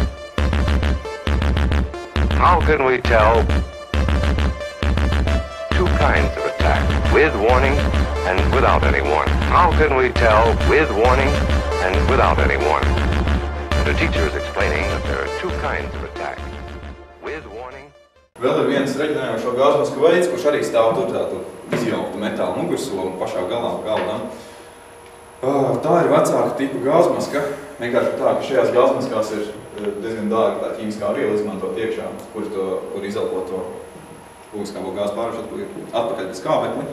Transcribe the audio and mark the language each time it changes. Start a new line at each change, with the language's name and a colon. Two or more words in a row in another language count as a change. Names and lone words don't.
English: How can we tell 2 kinds of attack? With warning and without any warning. How can we tell with warning and without any warning? And the teacher is explaining that there are 2 kinds of attack. With warning.
Latvian: Vēl ir viens reģionējošo gāzmasku veids, kurš arī stāv tur tādu izjauktu metāla mugursolu pašā galdā. Tā ir vecāka tipa gāzmaska. Vienkārši tā, ka šajās gāzmaskās ir diezgan dārga tā ķīmiskā viela izmantot iekšā, kur izelpo to ogliskābo gāzu pārvēršot atpakaļ bez skābekli.